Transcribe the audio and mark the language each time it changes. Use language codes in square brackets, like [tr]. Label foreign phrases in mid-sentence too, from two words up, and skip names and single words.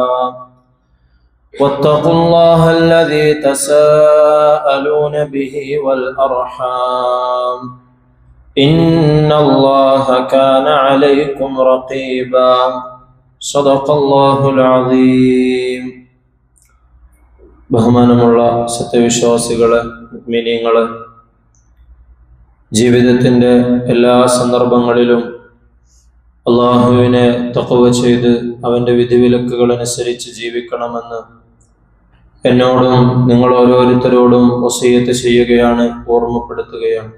[ar] واتقوا الله الذي تساءلون به والأرحام، إن الله كان عليكم رقيبا. صدق الله العظيم. [ml] ബഹുമാനമുള്ള സത്യവിശ്വാസികളെ, മുഅ്മിനീങ്ങളെ, ജീവിതത്തിൻ്റെ എല്ലാ സന്ദർഭങ്ങളിലും അള്ളാഹുവിനെ തഖ്വ ചെയ്ത് അവൻ്റെ വിധിവിലക്കുകൾ അനുസരിച്ച് ജീവിക്കണമെന്ന് എന്നോടും നിങ്ങൾ ഓരോരുത്തരോടും വസിയത്ത് ചെയ്യുകയാണ്, ഓർമ്മപ്പെടുത്തുകയാണ്.